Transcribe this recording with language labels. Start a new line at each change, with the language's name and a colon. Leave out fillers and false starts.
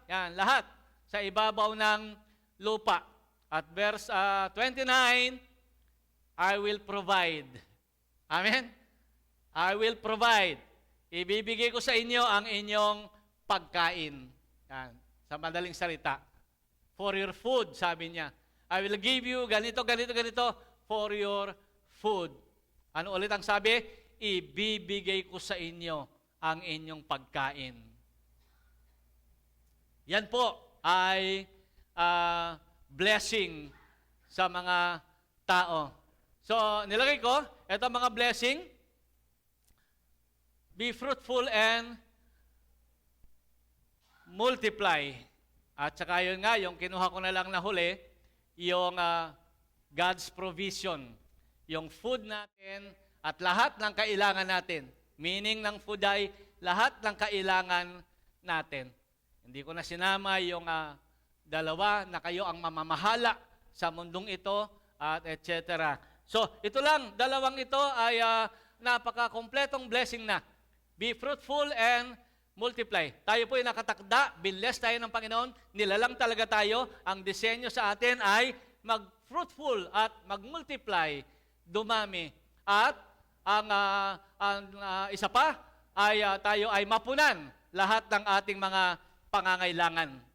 Filipino: Yan, lahat. Sa ibabaw ng lupa. At verse 29,
English: I will provide.
Filipino: Amen?
English: I will provide.
Filipino: Ibibigay ko sa inyo ang inyong pagkain. Yan, sa madaling salita.
English: For your food,
Filipino: sabi niya.
English: I will give you ganito, ganito, ganito for your food.
Filipino: Ano ulit ang sabi? Ibibigay ko sa inyo ang inyong pagkain. Yan po ay blessing sa mga tao. So, nilagay ko, ito mga blessing.
English: Be fruitful and multiply.
Filipino: At saka yun nga, yung kinuha ko na lang na huli, yung God's provision. Yung food natin at lahat ng kailangan natin. Meaning ng food ay lahat ng kailangan natin. Hindi ko na sinama yung dalawa na kayo ang mamamahala sa mundong ito at etc. So, ito lang, dalawang ito ay napaka-kompletong blessing na.
English: Be fruitful and multiply.
Filipino: Tayo po ay nakatakda, binless tayo ng Panginoon, nilalang talaga tayo. Ang disenyo sa atin ay mag-fruitful at mag-multiply, dumami. At ang isa pa ay tayo ay mapunan lahat ng ating mga pangangailangan.